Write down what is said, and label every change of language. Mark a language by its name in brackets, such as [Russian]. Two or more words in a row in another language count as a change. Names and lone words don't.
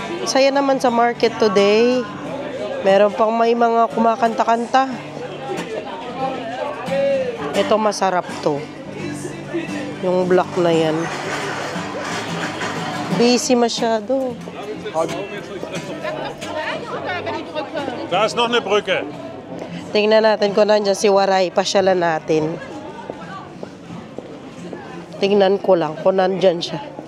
[Filipino] saya naman sa [English] market today. [Filipino] Meron pang may mga kumakanta-kanta. Ito masarap to. Yung black na yan. Busy masyado. [German] Da ist noch eine Brücke. [Filipino] Tingnan natin kung nandiyan si Waray. Pasyalan natin. Tingnan ko lang kung nandyan siya.